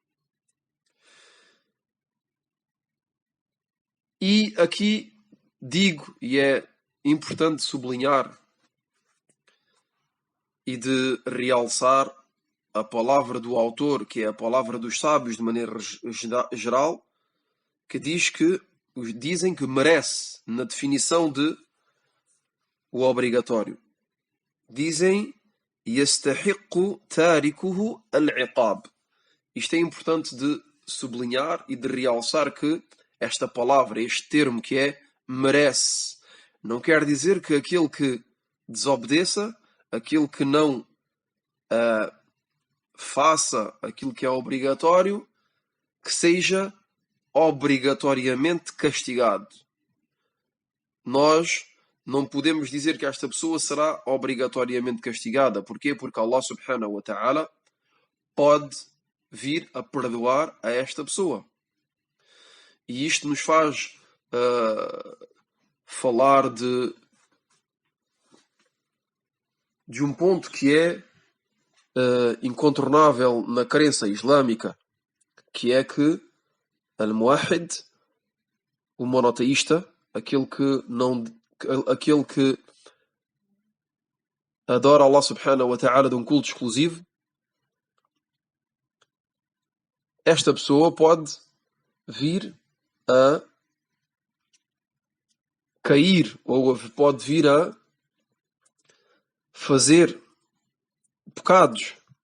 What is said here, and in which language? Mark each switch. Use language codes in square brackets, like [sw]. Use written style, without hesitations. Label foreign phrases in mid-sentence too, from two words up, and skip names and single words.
[pt] E aqui digo, e é importante sublinhar e de realçar, a palavra do autor, que é a palavra dos sábios de maneira geral, que dizem que merece, na definição de o obrigatório. [ar] Dizem يستحق تاركه العقاب. [pt] Isto é importante de sublinhar e de realçar que esta palavra, este termo que é merece, não quer dizer que aquele que desobedeça, aquele que não faça aquilo que é obrigatório, que seja obrigatoriamente castigado. Nós não podemos dizer que esta pessoa será obrigatoriamente castigada. Porquê? Porque [ar] الله سبحانه وتعالى [pt] pode vir a perdoar a esta pessoa. E isto nos faz falar de um ponto que é incontornável na crença islâmica, que é que al-muwahhid, o monoteísta, aquele que adora [ar] الله سبحانه وتعالى [pt] de um culto exclusivo, esta pessoa pode vir a cair ou pode vir a fazer pecados.